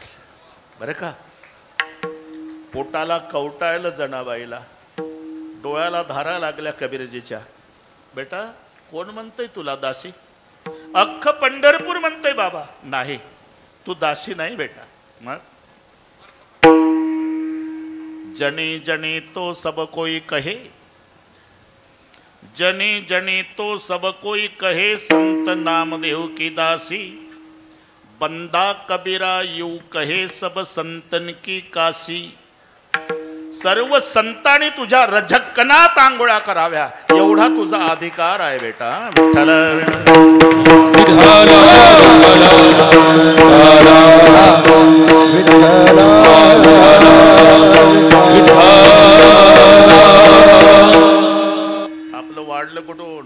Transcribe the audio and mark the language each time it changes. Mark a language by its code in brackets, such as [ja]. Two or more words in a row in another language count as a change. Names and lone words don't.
[mr] बरं का. पोटाला कवटाळलं जनाबाईला, डोळ्याला धारा लागल्या कबीरजीच्या. बेटा कोण म्हणतंय तुला दासी? अख्ख पंढरपूर म्हणतंय बाबा. नाही तू दासी नाही बेटा. मग [hi] जनी जनी तो सब कोई कहे, जनी जनी तो सब कोई कहे, संत नामदेव की दासी, बंदा कबीरा यू कहे सब संतन की काशी. [mr] सर्व संतांनी तुझ्या रजकनात आंघोळा कराव्या एवढा तुझा अधिकार आहे बेटा. विठ्ठल आपलं वाढलं कुठून?